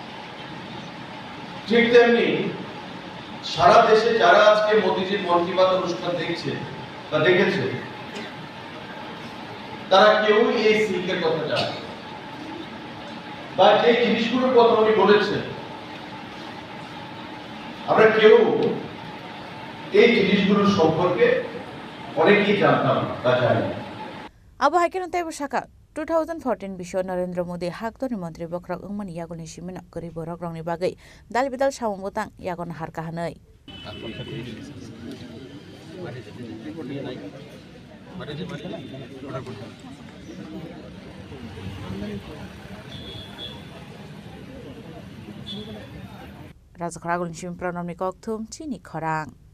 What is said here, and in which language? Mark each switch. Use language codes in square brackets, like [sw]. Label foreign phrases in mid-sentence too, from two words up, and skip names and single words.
[bn] ঠিক তেমনি সারা দেশে যারা আজকে মোদিজির মন কি বাত অনুষ্ঠান দেখছে বা দেখেছে, তারা কেউ এই সিল্কের কথা জানে বা যে জিনিসগুলোর কথা উনি বলেছেন, আমরা কেউ এই জিনিসগুলোর সম্পর্কে অনেকেই জানতাম বা জানি। [trp] Abo hakin untai bersaka 2014 bisho Narendra Modi hak doni Menteri Bokrak Ungman Yagon Shimin Kori Borok Rong ni bagai dal bidal sawung butang Yagon harka hanai. Raja Khorang Shim Pranom ni Koktum Chini Khorang.